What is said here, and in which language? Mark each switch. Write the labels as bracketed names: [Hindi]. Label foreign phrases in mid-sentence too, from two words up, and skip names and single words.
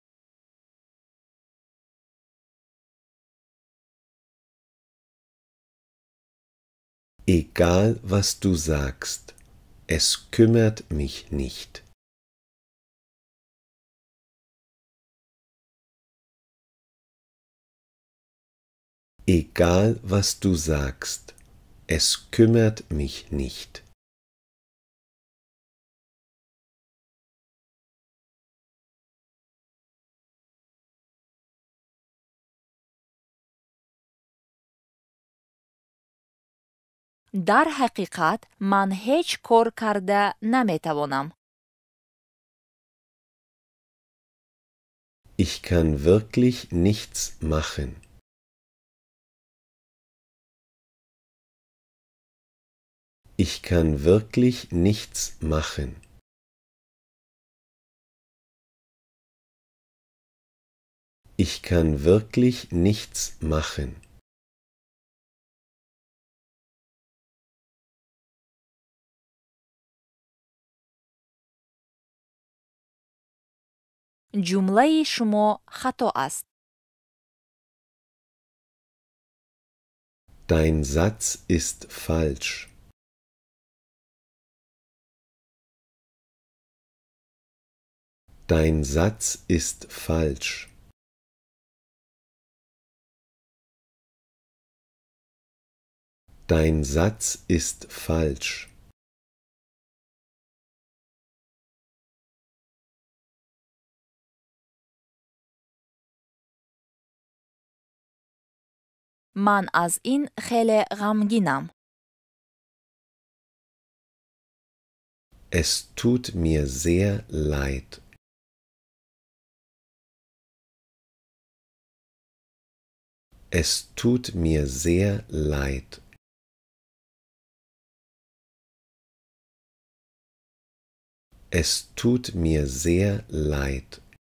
[German] Egal, was du sagst, es kümmert mich nicht. Egal, was du sagst, es kümmert mich nicht. [Tajik] дар ҳақиқат ман ҳеҷ кор карда наметавонам. [German] Ich kann wirklich nichts machen. Ich kann wirklich nichts machen. Ich kann wirklich nichts machen. [Persian] جمله شما خطا است. [German] Dein Satz ist falsch. Dein Satz ist falsch. Dein Satz ist falsch. [Persian] من از این خیلی غمگینم. [German] Es tut mir sehr leid. Es tut mir sehr leid. Es tut mir sehr leid.